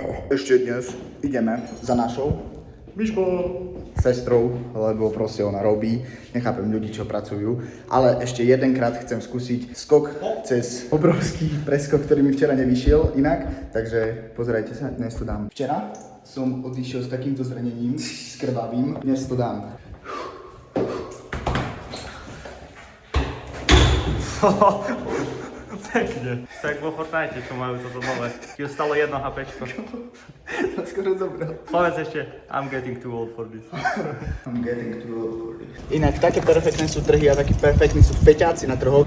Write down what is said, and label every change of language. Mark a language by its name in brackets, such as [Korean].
[Slovak] Ešte dnes ideme za našou Myško sestrou, lebo proste ona robí, nechápem ľudí, čo pracujú, ale ešte jedenkrát chcem skúsiť skok cez obrovský preskok, ktorý mi včera nevyšiel inak, takže pozerajte sa, dnes to dám. Včera som odišiel s takýmto zranením, s krvavým, dnes to dám. Pekne. Tak vo Fortnite, čo majú toto nové. Ti stalo 1 HPčko. To skoro zobral. Povedz ešte, [English] I'm getting too old for this. I'm getting too old for this. [Slovak] Inak také perfektné sú trhy a takí perfektní sú peťáci na trhoch.